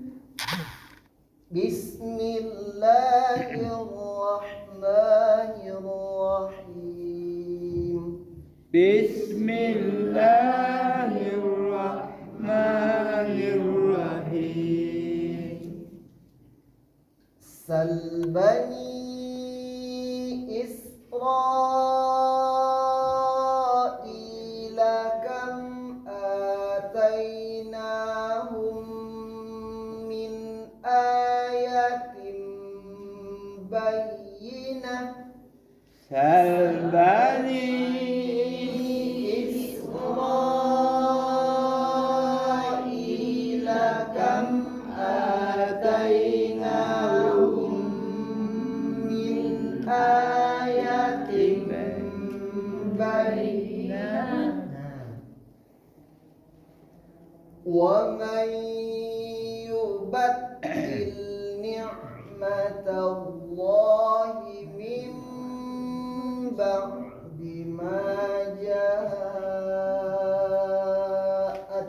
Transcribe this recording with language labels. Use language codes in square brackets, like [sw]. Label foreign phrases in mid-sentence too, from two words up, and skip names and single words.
[ar] بسم الله الرحمن الرحيم. بسم الله الرحمن الرحيم. سل بني إسرائيل كم آتيناهم من آية بينة. Salbani إسرائيل كم آتيناهم من آية بينة. ومن يبدل نعمة الله من بعد ما جاءته.